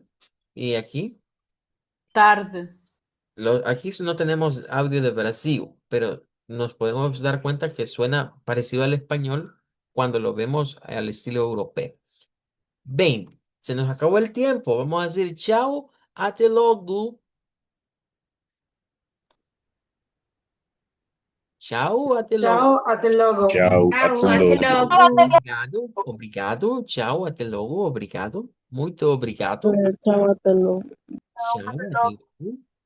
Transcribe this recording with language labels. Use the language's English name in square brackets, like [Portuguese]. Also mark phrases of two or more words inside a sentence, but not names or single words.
[Spanish] Y aquí, Tarde. aquí no tenemos audio de Brasil, pero nos podemos dar cuenta que suena parecido al español cuando lo vemos al estilo europeo. Bem, se nos acabó el tiempo. Vamos a decir chao, [Portuguese] até logo. Chao, até logo. [Spanish] Chao, hasta luego. Chao, Chau, hasta [Portuguese] até logo. logo. Obrigado, obrigado. Tchau, até logo, obrigado. Muito obrigado. [Spanish] Chao, hasta luego. [Portuguese] Tchau, até logo.